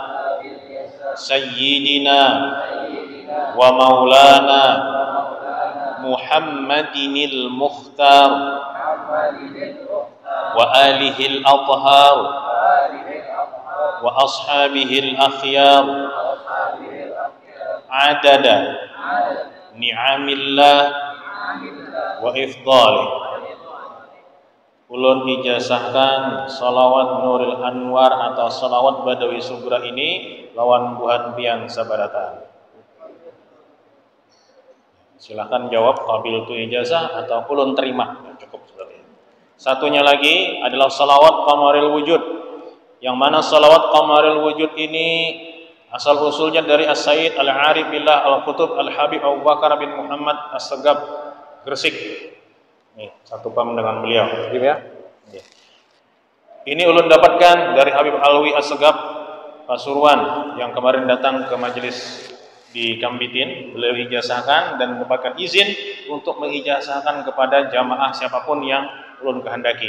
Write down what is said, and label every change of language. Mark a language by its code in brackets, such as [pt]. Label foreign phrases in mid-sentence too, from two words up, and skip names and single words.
[ar] سيدنا ومولانا محمد المختار وآله الأطهار وأصحابه الأخيار عدد نعم الله وإفضاله. [bjn] Ulun ijazahkan salawat Nuril Anwar atau salawat Badawi Sugra ini lawan buhan pian sabaratan. Silahkan jawab qabil tu ijazah atau ulun terima. [id] Cukup seperti itu. Satunya lagi adalah salawat Qamaril Wujud. Yang mana salawat Qamaril Wujud ini asal usulnya dari As-Sayyid Al-Arif Billah Al-Qutub Al-Habib Abu Bakar bin Muhammad As-Segab Gresik. Nih, satu pam dengan beliau. Gitu ya. [bjn] Ini ulun dapatkan dari Habib Alwi As-Segab Pasuruan yang kemarin datang ke majelis di Kambitin. [id] Beliau ijazahkan dan mendapatkan izin untuk mengijazahkan kepada jamaah siapapun yang ulun kehendaki.